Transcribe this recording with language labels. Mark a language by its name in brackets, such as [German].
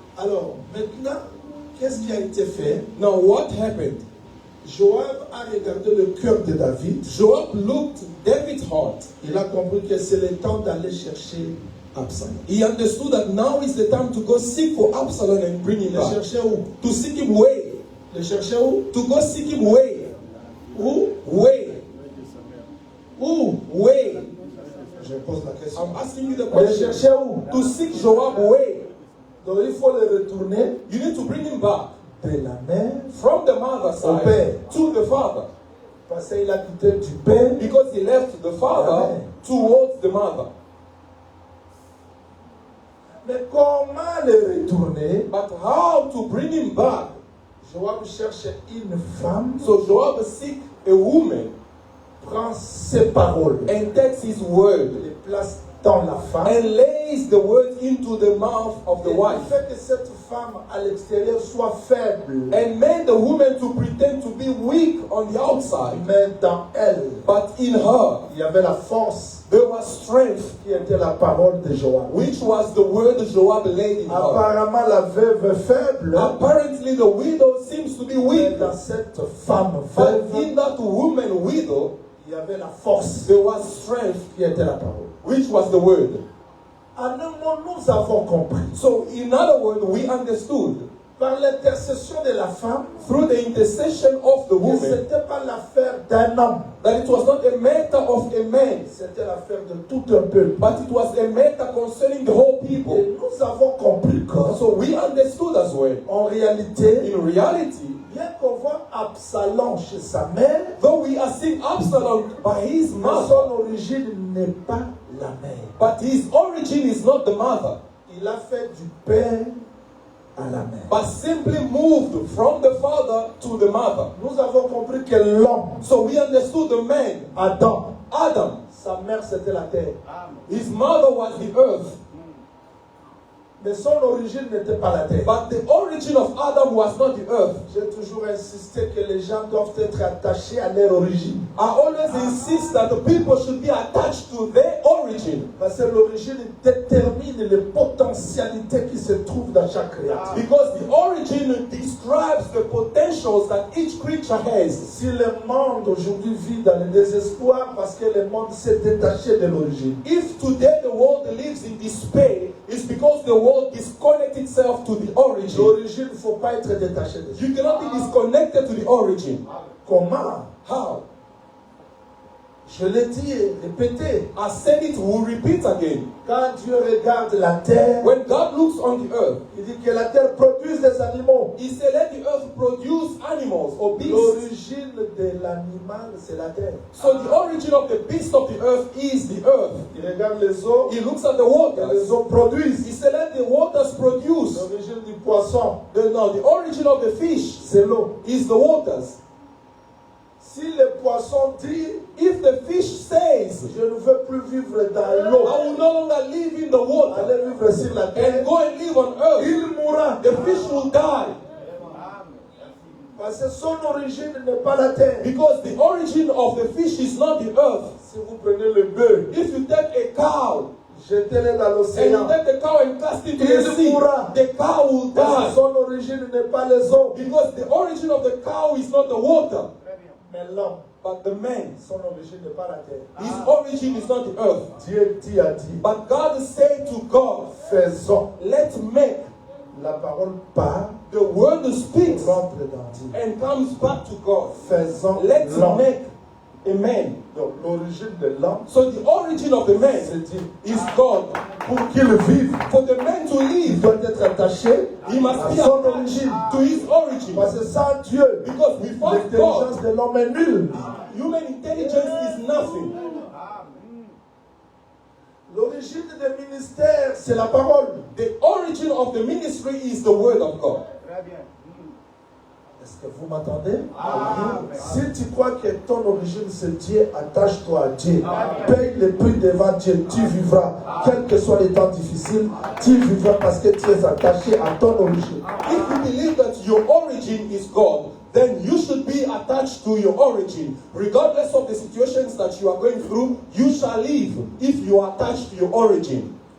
[French] Alors, maintenant, qu'est-ce qui a été fait? [English] Now what happened? [French] Joab a regardé le cœur de David. [English] Joab looked David's heart. [French] Il a compris que c'est le temps d'aller chercher Absalom. [English] He understood that now is the time to go seek for Absalom and bring him [French] Le [English] back. [French] chercher où? [English] To seek him where? [French] Le chercher où? [English] To go seek him where? [French] Où? [English] Where? [French] Où? [English] Where? [French] Je pose la question. [English] I'm asking you the [French] Le [English] question. [French] chercher où? [English] To seek Joab where? [French] Donc il faut le retourner [English] You need to bring him back [French] de la mère [English] from the mother's [French] Au [English] side [French] père. [English] to the father. [French] parce qu'il a quitté du père. [English] Because he left the father Amen. towards the mother. [French] Mais comment le retourner? [English] But how to bring him back? [French] Joab cherche une femme, [English] So Joab seek a woman [French] prend ses paroles, [English] and takes his word [French] les place dans la femme. [English] and lays the word into the mouth of the [French] Et [English] wife. [French] il fait que cette femme à l'extérieur soit faible, [English] And made the woman to pretend to be weak on the outside. [French] mais dans elle, [English] But in her, [French] il y avait la force [English] there was strength, [French] qui était la parole de Joab. [English] which was the word Joab laid in her. [French] Apparemment, la veuve est faible, [English] Apparently, the widow seems to be [French] mais [English] weak. [French] dans cette femme [English] But [French] veuve, [English] in that woman widow, [French] il y avait la force [English] there was strength, [French] qui était la parole. [English] which was the word. [French] En un mot, nous avons compris, [English] So, in other words, we understood [French] par l'intercession de la femme, [English] through the intercession of the [French] que ce [English] woman [French] n'était pas l'affaire d'un homme, [English] that it was not a matter of a man, [French] c'était l'affaire de tout un peuple. [English] but it was a matter concerning the whole people. [French] Et nous avons compris que, [English] So we understood as well. [French] en réalité, [English] In reality, [French] bien qu'on voit Absalom chez sa mère, [English] though we are seeing Absalom by his [French] mais [English] mother, [French] son origine n'est pas la mère. [English] but his origin is not the mother, [French] Il a fait du père à la mère. [English] but simply moved from the father to the mother. [French] Nous avons compris que l'homme, [English] So we understood the man, [French] Adam, [English] Adam, [French] sa mère c'était la terre. [English] his mother was the earth, [French] Mais son origine n'était pas la terre. [English] but the origin of Adam was not the earth. [French] J'ai toujours insisté que les gens doivent être attachés à leur origine. [English] I always insist that the people should be attached to their origin, [French] Parce que l'origine détermine les potentialités qui se trouvent dans chaque créature. [English] because the origin describes the potentials that each creature has. [French] Si le monde aujourd'hui vit dans le désespoir parce que le monde s'est détaché de l'origine. [English] If today the world lives in despair, it's because the world disconnects itself to the origin. [French] L'origine, il ne faut pas être détaché de ça. [English] You cannot be disconnected to the origin. [French] Comment? [English] How? [French] Je l'ai dit et répété. [English] I said it, we'll repeat again. [French] Quand Dieu regarde la terre, [English] When God looks on the earth, [French] il dit que la terre produise des animaux. [English] He said, let the earth produce animals or beasts. [French] L'origine de l'animal, c'est la terre. [English] So the origin of the beast of the earth is the earth. [French] Il regarde les eaux, [English] He looks at the [French] et les [English] waters. [French] eaux produisent. [English] He said, let the waters produce. [French] L'origine du poisson, [English] The origin of the fish [French] c'est l'eau. [English] is the waters. [French] Si le poisson dit, [English] If the fish says, [French] je ne veux plus vivre dans [English] I [French] l'eau, [English] will no longer live in the water [French] aller vivre sur la [English] and [French] terre, [English] go and live on earth, [French] il mourra. [English] the fish will die. [French] Parce que son origine n'est pas la terre. [English] Because the origin of the fish is not the earth. [French] Si vous prenez le bœuf, [English] If you take a cow [French] jetez-le dans [English] and you [French] l'océan, [English] take the cow and cast it to [French] Il [English] the sea, [French] mourra. [English] the cow will [French] parce que [English] die. [French] son origine n'est pas les eaux, [English] Because the origin of the cow is not the water, [French] mais l'homme. [English] but the man. [French] Son origine n'est pas la terre. [English] His origin is not the earth. [French] Dieu dit a dit, [English] But God said to God, [French] faisons. [English] let's make. [French] La parole part, [English] The word speaks [French] rentre dans Dieu. [English] and comes back to God. [French] Faisons [English] Let's [French] l'homme. [English] make a man. [French] Donc l'origine de l'homme, [English] So the origin of the man [French] c'est Dieu. [English] is God. [French] Pour qu'il vive, [English] For the man to [French] il [English] live, [French] doit être attaché [English] he must [French] à [English] be [French] son [English] attached [French] origine. [English] to his origin. [French] Parce que sans Dieu, [English] Because without God, [French] l'intelligence de l'homme est nulle. [English] human intelligence is nothing. [French] L'origine des ministères, c'est la parole. [English] The origin of the ministry is the word of God. [French] Est-ce que vous m'entendez? Si tu crois que ton origine c'est Dieu, attache-toi à Dieu. Paye le prix devant Dieu, tu vivras. Quels que soient les temps difficiles, tu vivras parce que tu es attaché à ton origine. [English] If you believe that your origin is God, then you should be attached to your origin. Regardless of the situations that you are going through, you shall live if you are attached to your origin.